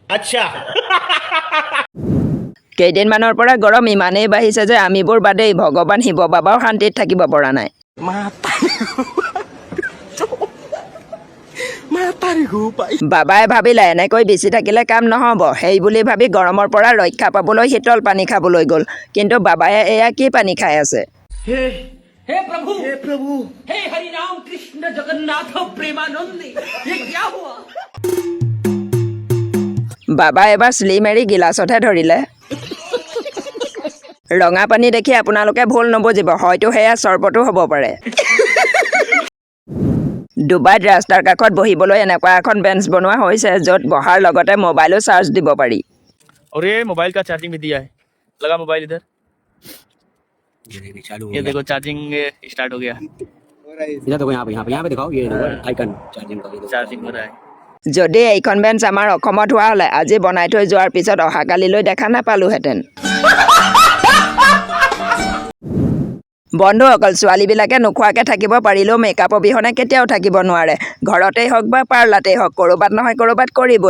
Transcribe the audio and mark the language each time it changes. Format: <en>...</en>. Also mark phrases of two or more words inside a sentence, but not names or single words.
<as>কেইদিনমানৰ পৰা গৰম ইমানেই বাঢ়িছে যে আমিবোৰ বাদেই ভগৱান শিৱ বাবাও শান্তিত থাকিব পৰা নাই। বাবাই ভাবিলে এনেকৈ বেছি থাকিলে কাম নহ'ব, সেই বুলি ভাবি গৰমৰ পৰা ৰক্ষা পাবলৈ শীতল পানী খাবলৈ গ'ল। কিন্তু বাবাই এয়া কি পানী খাই আছে?</as> <hi>हे प्रभु हे हरि राम कृष्ण जगन्नाथ प्रेमानंदी ये क्या हुआ</hi> <as>বাবা এবাৰ স্লিম এৰি গিলাচতহে ধৰিলে। ৰঙা পানী দেখি আপোনালোকে ভুল নবুজিব, হয়তো সেয়া চৰ্বতো হ'ব পাৰে। ডুবাইত ৰাস্তাৰ কাষত বহিবলৈ এনেকুৱা এখন বেঞ্চ বনোৱা হৈছে, য'ত বহাৰ লগতে মোবাইলো চাৰ্জ দিব পাৰি।</as> <hi>और ये मोबाइल का चार्जिंग भी दिया है, लगा मोबाइल इधर, ये देखो</hi> <en>charging start</en> <hi>हो गया, इधर देखो यहाँ पे दिखाओ ये देखो</hi> <en>icon charging</en> <hi>का चार्जिंग हो रहा है।</hi> <as>যদি এইখন বেঞ্চ আমাৰ অসমত হোৱা হ'লে আজি বনাই থৈ যোৱাৰ পিছত অহাকালিলৈ দেখা নাপালোহেঁতেন। বন্ধুসকল, ছোৱালীবিলাকে নোখোৱাকৈ থাকিব পাৰিলেও মেকআপ অবিহনে কেতিয়াও থাকিব নোৱাৰে। ঘৰতেই হওক বা পাৰ্লাতেই হওক, ক'ৰবাত নহয় ক'ৰবাত কৰিবই।</as>